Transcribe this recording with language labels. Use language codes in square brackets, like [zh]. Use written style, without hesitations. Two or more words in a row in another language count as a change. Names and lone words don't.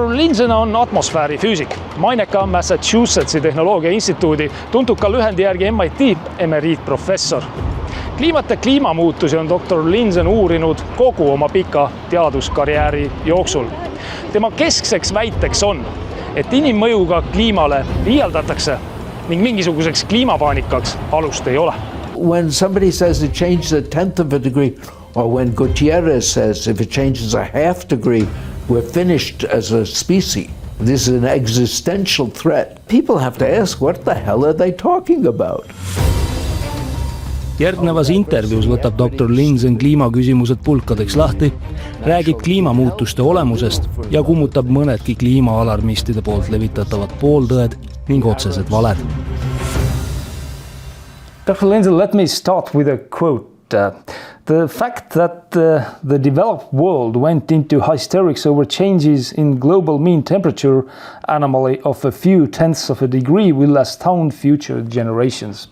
[et] Lindzen on atmosfäärifüüsik, maineka Massachusettsi tehnoloogia instituudi, tuntud ka lühendi järgi MIT emeriitprofessor. Kliimat ja kliimamuutusi on dr. Lindzen uurinud kogu oma pika teaduskarjääri jooksul. Tema keskseks väiteks on, et inimmõjuga kliimale liialdatakse ning mingisuguseks kliimapaanikaks alust ei ole. [en] When somebody says it changes a tenth of a degree, or when Gutierrez says if it changes a half degree, we're finished as a species. This is an existential threat. People have to ask, what the hell are they talking about? [et] Järgnevas intervjuus võtab dr. Lindzen kliimaküsimused pulkadeks lahti, räägib kliimamuutuste olemusest ja kummutab mõnedki kliimaalarmistide poolt levitatavad pooltõed ning otsesed valed. [en] Dr. Lindzen, let me start with a quote. The fact that the developed world went into hysterics over changes in global mean temperature anomaly of a few tenths of a degree will astound future generations.